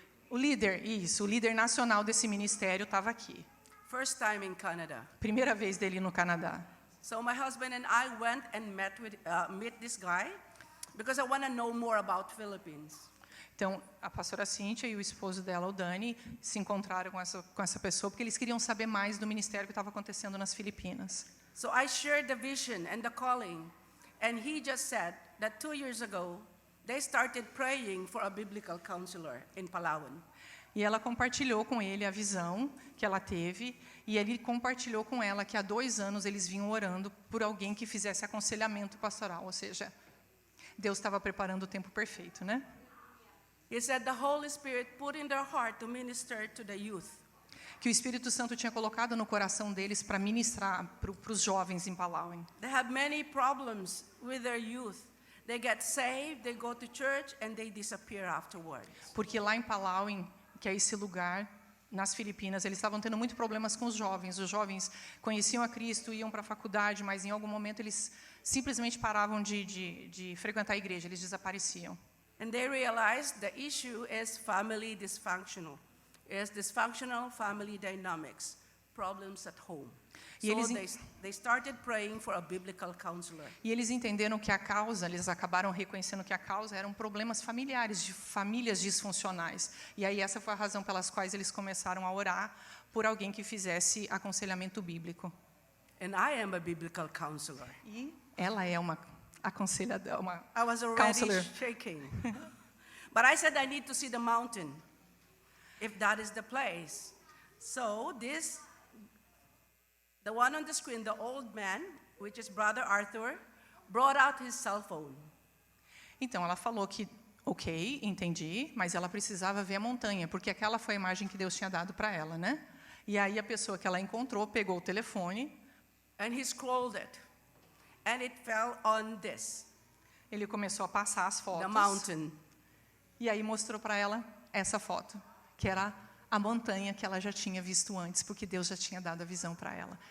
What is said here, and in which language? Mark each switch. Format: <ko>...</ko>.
<pt>O líder nacional desse ministério estava aqui.</pt> <en>First time in Canada.</en> <pt>Primeira vez dele no Canadá.</pt> <en>So my husband and I went and met this guy because I want to know more about Philippines.</en> <pt>Então, a pastora Cíntia e o esposo dela, o Dani, se encontraram com essa pessoa porque eles queriam saber mais do ministério que estava acontecendo nas Filipinas.</pt> <en>So I shared the vision and the calling, and he just said that 2 years ago, they started praying for a biblical counselor in Palawan.</en> <pt>E ela compartilhou com ele a visão que ela teve, e ele compartilhou com ela que há 2 anos eles vinham orando por alguém que fizesse aconselhamento pastoral, ou seja, Deus estava preparando o tempo perfeito, né?</pt> <en>He said the Holy Spirit put in their heart to minister to the youth.</en> <pt>Que o Espírito Santo tinha colocado no coração deles para ministrar para os jovens em Palawan.</pt> <en>They have many problems with their youth. They get saved, they go to church, and they disappear afterwards.</en> <pt>Porque lá em Palawan, que é esse lugar, nas Filipinas, eles estavam tendo muitos problemas com os jovens. Os jovens conheciam a Cristo, iam para a faculdade, mas em algum momento eles simplesmente paravam de frequentar a igreja, eles desapareciam.</pt> <en>And they realized the issue is family dysfunctional. It's dysfunctional family dynamics, problems at home.</en> <pt>E</pt> <en>They started praying for a biblical counselor.</en> <pt>E eles entenderam que a causa, eles acabaram reconhecendo que a causa eram problemas familiares, de famílias disfuncionais. E aí essa foi a razão pelas quais eles começaram a orar por alguém que fizesse aconselhamento bíblico.</pt> <en>And I am a biblical counselor.</en> <pt>E ela é uma aconselhadora, uma</pt> <en>I was already counselor. shaking. But I said I need to see the mountain, if that is the place. So the one on the screen, the old man, which is Brother Arthur, brought out his cell phone.</en> <pt>Então ela falou que, ok, entendi, mas ela precisava ver a montanha, porque aquela foi a imagem que Deus tinha dado para ela, né? E aí a pessoa que ela encontrou pegou o telefone.</pt> <en>And he scrolled it, and it fell on this,</en> <pt>Ele começou a passar as fotos.</pt> <en>the mountain.</en> <pt>E aí mostrou para ela essa foto, que era a montanha que ela já tinha visto antes, porque Deus já tinha dado a visão para ela.</pt>